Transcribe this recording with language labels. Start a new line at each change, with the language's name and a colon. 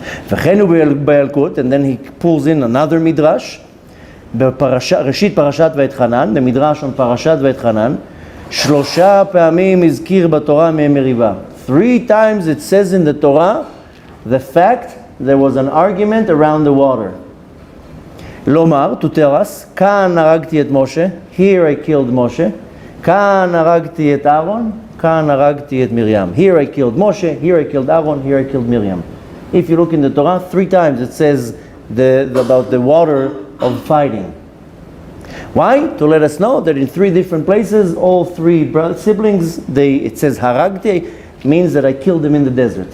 English: And then he pulls in another Midrash,
Hebrew: ראשית פרשת ואתחנן,
English: the Midrash on פרשת ואתחנן,
Hebrew: 3 פעמים הזכיר בתורה מריבה.
English: 3 times it says in the Torah the fact there was an argument around the water.
Hebrew: לומר,
English: to tell us,
Hebrew: כאן הרגתי את משה,
English: here I killed
Hebrew: משה, כאן הרגתי את אהרון, כאן הרגתי את מרים.
English: Here I killed Moshe, here I killed Aaron, here I killed Miriam. If you look in the Torah, 3 times it says about the water of fighting. Why? To let us know that in 3 different places, all 3 siblings, it says haragti, means that I killed them in the desert.